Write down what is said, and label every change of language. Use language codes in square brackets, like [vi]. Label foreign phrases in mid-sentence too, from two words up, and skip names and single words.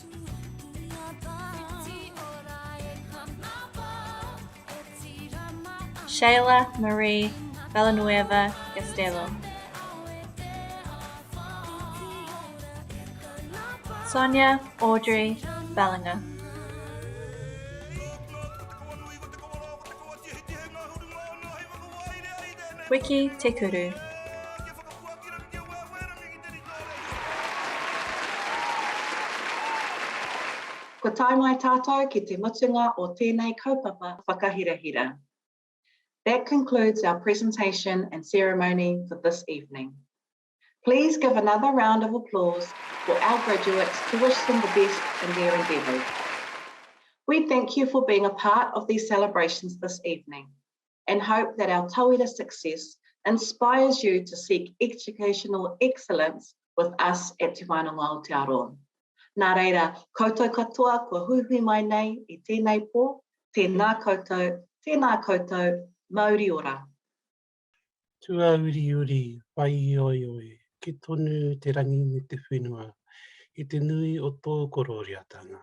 [mi] Shayla Marie Villanueva Castello. Sonia Audrey Ballinger. Wiki Tekuru. Ko tai mai tātou ki te mutunga o tēnei kaupapa whakahirahira. [en] That concludes our presentation and ceremony for this evening. Please give another round of applause for our graduates to wish them the best in their endeavours. We thank you for being a part of these celebrations this evening and hope that our tauira success inspires you to seek educational excellence with us at Te Whananga o Te Aroa. [mi] Nā reira, koutou katoa, kua huhui mai nei I tēnei pō, tēnā koutou, Māori ora. Tua uri uri, wai oi oi, ki tonu te rangi me te whenua, I te nui o tō kororiatanga.